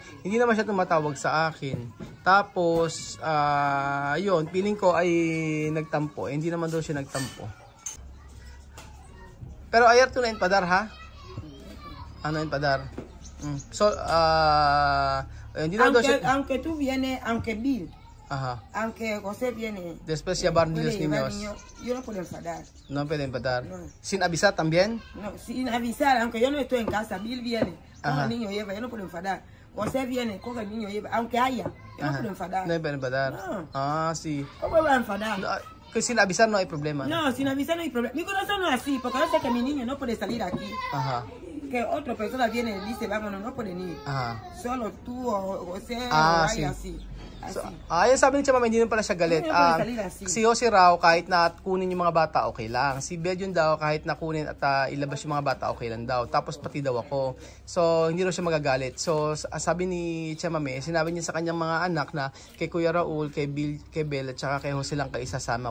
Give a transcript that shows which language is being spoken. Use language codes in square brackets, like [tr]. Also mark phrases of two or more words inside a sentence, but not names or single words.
[tl] Hindi naman siya tumatawag sa akin. Tapos yun, feeling ko ay nagtampo. Hindi naman daw siya nagtampo. Pero ayer to na padar ha? Ano yung padar? So hindi na daw siya. [es] Aunque tú vienes, aunque Bill. Ajá. Aunque José viene. Después llevar los niños. Yo no puedo enfadar. No pueden enfadar. No. ¿Sin avisar también? No, sin avisar, aunque yo no estoy en casa, Bill viene, coge el niño lleva, yo no puedo enfadar. José viene, coge el niño lleva, aunque haya, yo no puedo enfadar. No pueden enfadar. No. Ah, sí. ¿Cómo va a enfadar? No, que sin avisar no hay problema. No, sin avisar no hay problema. Mi corazón no es así, porque yo sé que mi niño no puede salir aquí. Ajá. Que otra persona viene y dice, vámonos, no pueden ir. Ajá. Solo tú o José o sí. así. [tl] So, yan sabi ni Chama, hindi naman pala siya galit. Si Jose raw, kahit na kunin yung mga bata, okay lang. Si Bedyon daw, kahit na kunin at ilabas yung mga bata, okay lang daw. Tapos pati daw ako. So, hindi raw siya magagalit. So, sabi ni Chama, sinabi niya sa kanyang mga anak na kay Kuya Raul, kay Bill, kay Bel, at saka kay Jose lang kayo isasama.